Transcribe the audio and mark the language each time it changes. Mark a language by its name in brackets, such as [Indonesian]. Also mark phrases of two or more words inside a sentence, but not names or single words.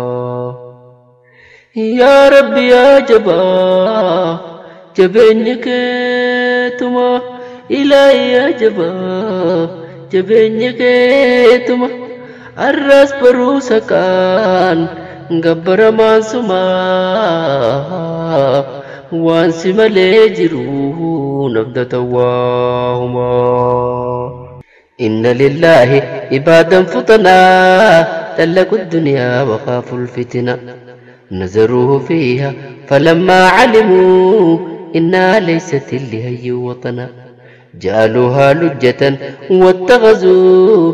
[Oromo] yaa Rabbi yaa jabaa jabeenyi keetuma ilaahi yaa jabaa jabeenyi keetuma arras baruusa kan gabbaramaan sumaa waan si malee jiru nabdata waahuma [Arabic] إن لله عبادا فطنا تلقوا الدنيا وخافوا الفتنة نزروه فيها فلما علموا إنها ليست لهي وطنا جعلوها لجة واتخذوا